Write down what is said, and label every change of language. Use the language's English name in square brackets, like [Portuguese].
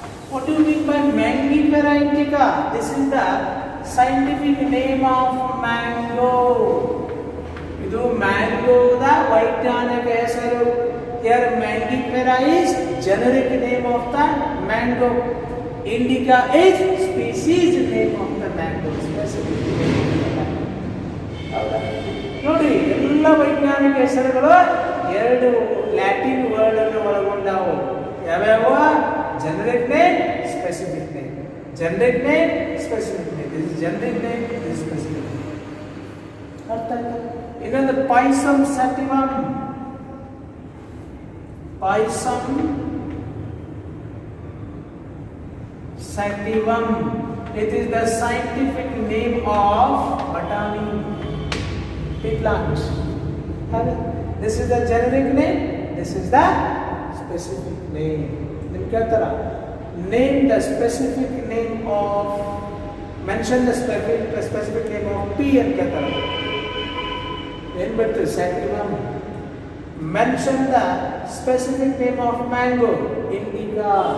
[English] What do you mean by Mangifera indica? This is the scientific name of mango. [Kannada] ಇದು ಮ್ಯಾಂಗೋದ ವೈಜ್ಞಾನಿಕ ಹೆಸರು. [English] Here Mangifera is generic name of the mango. Indica is species name of the mango, specific name of the mango. [Kannada] ಹೌದಾ? ನೋಡಿ, ಎಲ್ಲ ವೈಜ್ಞಾನಿಕ ಹೆಸರುಗಳು ಎರಡು Latin word ಅನ್ನು ಒಳಗೊಂಡವು. ಯಾವ್ಯಾವ? [English] Generic name, specific name. Generic name, specific name. This is generic name, this is specific name. [Kannada] ಅರ್ಥ ಆಯ್ತಾ? ಇನ್ನೊಂದು ಪಾಯ್ಸಮ್ ಸ್ಯಾಟಿವಮ್. [English] Pisum sativum, it is the scientific name of botany plant. This is the generic name, this is the specific name. [Kannada] ನಿಮ್ಗೆ ಕೇಳ್ತಾರ, [English] name the specific name of, mention the specific name of P [Kannada] ಅಂತ ಕೇಳ್ತಾರ. ಏನ್ ಬರ್ತದೆ? [English] Sativum. Mention the specific name of mango, indica.